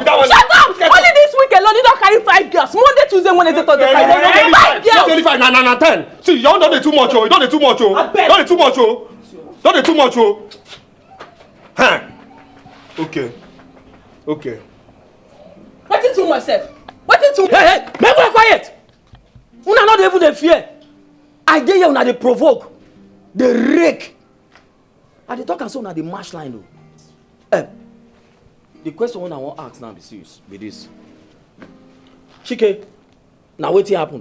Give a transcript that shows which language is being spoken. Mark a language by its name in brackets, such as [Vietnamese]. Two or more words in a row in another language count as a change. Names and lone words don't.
[Nigerian Pidgin] Only this week alone, you don't carry 5 girls. Monday, Tuesday, Wednesday, Thursday, Friday. 5 girls. 25, nah, 10. See, you don't do too much, oh. You don't do too much, oh. Don't do too much, oh. Don't do too much, oh. Huh? Okay. What is too much, sef? What is too much? Hey, make one quiet. Una not even dey fear. I dey here una dey provoke, dey rake. I dey talk and say una dey mash line o. The question I wan ask now be serious. Be this. Chike, na wetin happen?